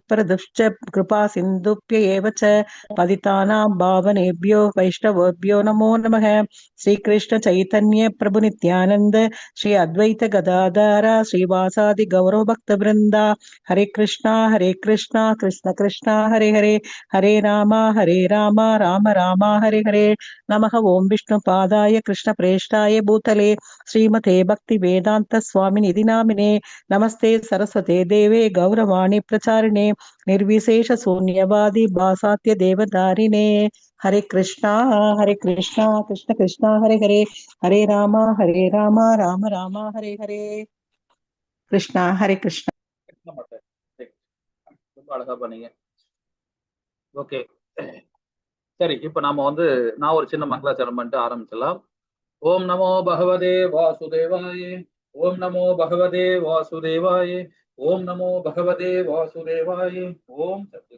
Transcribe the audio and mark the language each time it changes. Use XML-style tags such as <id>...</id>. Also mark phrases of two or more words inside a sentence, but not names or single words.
<sa>प्रदुश्च कृपा सिन्धुभ्य एव च पतितानां पावनेभ्यो वैष्णवेभ्यो नमो नमः। श्रीकृष्ण चैतन्य प्रभु नित्यानंद श्री अद्वैत गदाधर श्रीवासादि गौरव भक्त वृंदा। हरे कृष्णा कृष्ण कृष्णा हरे हरे, हरे राम राम राम हरे हरे। नमः ओं विष्णुपादाय कृष्ण प्रेष्ठाय भूतले श्रीमते भक्ति वेदांत स्वामिनिधि नामिने। नमस्ते सरस्वते देवे गौरवाणी प्रचारिणे निर्विशेष शून्यवादी भासात्य देवदारिणे। हरे कृष्णा कृष्ण कृष्णा हरे हरे, हरे राम राम राम हरे हरे।</sa> <ta>கிருஷ்ணா ஹரே கிருஷ்ணா. ரொம்ப அழகா பண்ணீங்க. ஓகே, சரி, இப்ப நாம நான் ஒரு சின்ன மங்களாச்சரணம் பண்ணிட்டு ஆரம்பிச்சலாம்.</ta> <sa>ॐ नमो भगवते वासुदेवाय, ॐ नमो भगवते वासुदेवाय, ॐ नमो भगवते वासुदेवाय, ॐ सत्य.</sa>